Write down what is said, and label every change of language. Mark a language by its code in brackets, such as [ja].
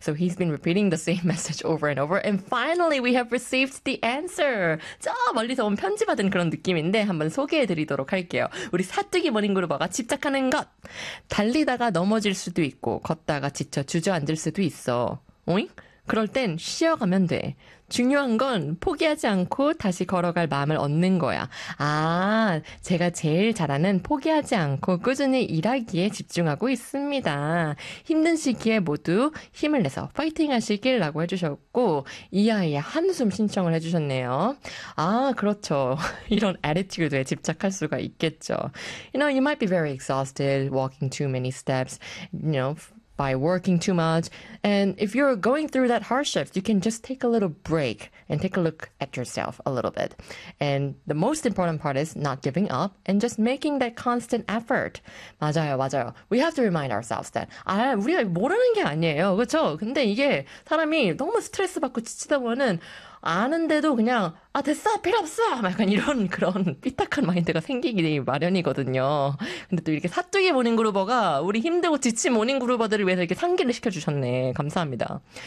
[en] So he's been repeating the same message over and over. And finally, we have received the answer. [ko] 저 멀리서 온 편지 받은 그런 느낌인데 한번 소개해 드리도록 할게요. 우리 사뚜기 머닝그루버가 집착하는 것. 달리다가 넘어질 수도 있고 걷다가 지쳐 주저앉을 수도 있어. 오잉? 그럴 땐 쉬어가면 돼. 중요한 건 포기하지 않고 다시 걸어갈 마음을 얻는 거야. 아, 제가 제일 잘하는 포기하지 않고 꾸준히 일하기에 집중하고 있습니다. 힘든 시기에 모두 힘을 내서 파이팅 하시길 라고 해주셨고 이 아이의 한숨 신청을 해주셨네요. 아, 그렇죠. 이런 attitude에 집착할 수가 있겠죠. [en] You know, you might be very exhausted walking too many steps, you know, by working too much. And if you're going through that hardship, you can just take a little break and take a look at yourself a little bit. And the most important part is not giving up and just making that constant effort. [ko] 맞아요, 맞아요. [en] We have to remind ourselves that [ko] 아, 우리가 모르는 게 아니에요. 그렇죠? 근데 이게 사람이 너무 스트레스 받고 지치다 보면은 아는데도 그냥 아 됐어 필요 없어 약간 이런 그런 삐딱한 마인드가 생기기 마련이거든요. 근데 또 이렇게 사뚜기 모닝그루버가 우리 힘들고 지친 모닝그루버들을 위해서 이렇게 상기를 시켜주셨네. 감사합니다.